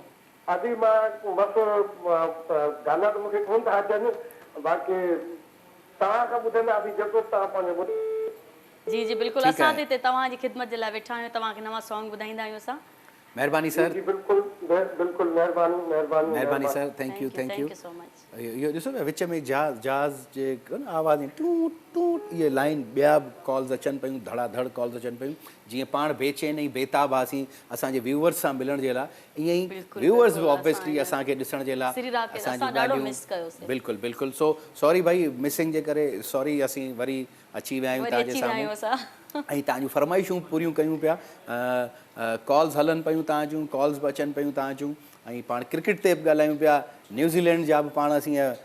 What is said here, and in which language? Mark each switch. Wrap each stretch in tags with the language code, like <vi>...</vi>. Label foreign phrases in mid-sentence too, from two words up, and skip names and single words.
<sd>अभी मां बसि गाना त मूंखे कोन था अचनि बाक़ी तव्हां खां ॿुधंदा अभी जेको तव्हां पंहिंजो जी जी बिल्कुलु असां त हिते तव्हांजी ख़िदमत जे लाइ वेठा आहियूं तव्हांखे नवां सॉन्ग ॿुधाईंदा आहियूं असां महिरबानी सर जी बिल्कुलु बिल्कुलु महिरबानी सर</sd> <en>thank you so much</en> <sd>इहो ॾिसो न विच में जहाज़ जे आवाज़ टूट टूट इहे लाइन ॿिया बि कॉल्स अचनि पियूं धड़ाधड़ कॉल्स अचनि पियूं जीअं पाण बेचैन ऐं बेताब हुआसीं असांजे व्यूवर्स सां मिलण जे लाइ ईअं ई व्यूवर्स बि ऑब्वियसली असांखे ॾिसण जे लाइ असांजी बिल्कुलु बिल्कुलु</sd> <en>so sorry</en> <sd>भाई मिसिंग जे करे सॉरी असीं वरी अची विया आहियूं तव्हांजे साम्हूं ऐं तव्हांजूं फरमाइशूं पूरियूं कयूं पिया कॉल्स हलनि पियूं तव्हांजूं कॉल्स बि अचनि पियूं तव्हांजूं ऐं पाण क्रिकेट ते बि ॻाल्हायूं पिया न्यूज़ीलैंड जा बि पाण असीं</sd>